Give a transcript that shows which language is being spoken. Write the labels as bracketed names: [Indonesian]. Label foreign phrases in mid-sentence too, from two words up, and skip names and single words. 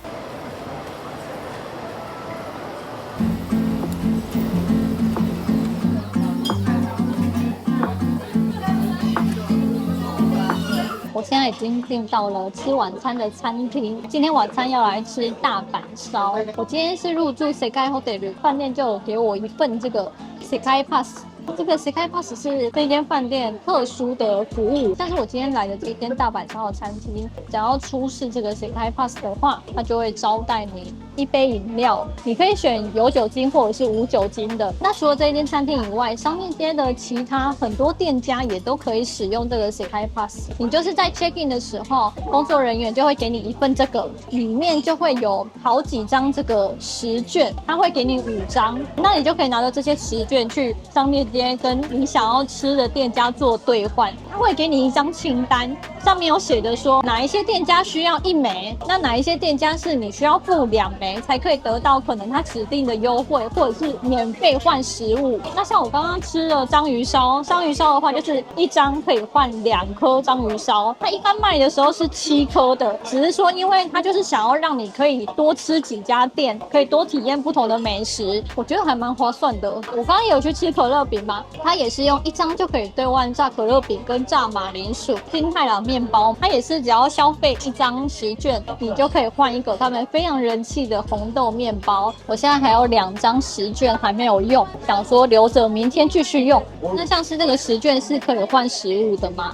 [Chinese] 我現在已經訂到了吃晚餐的餐廳，今天晚餐要來吃大阪燒。我今天是入住 Sekai Hotel 飯店，就有給我一份這個 Sekai Pass。這個 Sekai Pass 是這間飯店特殊的服務，但是我今天來的這間大阪燒的餐廳，只要出示這個 Sekai Pass 的話，它就會招待你一杯飲料，你可以選有酒精或者是無酒精的。那除了這一間餐廳以外，商店街的其他很多店家也都可以使用这個 Sekai Pass。你就是在 [English] check in [Chinese] 的時候，工作人員就會給你一份這個，裡面就會有好幾張這個食券，他會給你5 張，那你就可以拿着這些食券去商店街跟你想要吃的店家做兌換。他會給你一張清單，上面有寫着說哪一些店家需要1枚，那哪一些店家是你需要付2枚才可以得到可能他指定的優惠，或者是免費換食物。那像我剛剛吃了章魚燒，章魚燒的話就是1張可以換2顆章魚燒，它一般賣的時候是7顆的，只是說因為它就是想要讓你可以多吃幾家店，可以多體驗不同的美食，我覺得還蠻划算的。我刚剛也有去吃可樂餅嘛，它也是用1 張就可以兌換炸可樂餅跟炸馬鈴薯、金太郎麵包，它也是只要消費1張食券，你就可以換一個他們非常人气的紅豆麵包。我現在還有2張食券還沒有用，想說留着明天繼續用。那像是這個食券是可以換食物的嘛？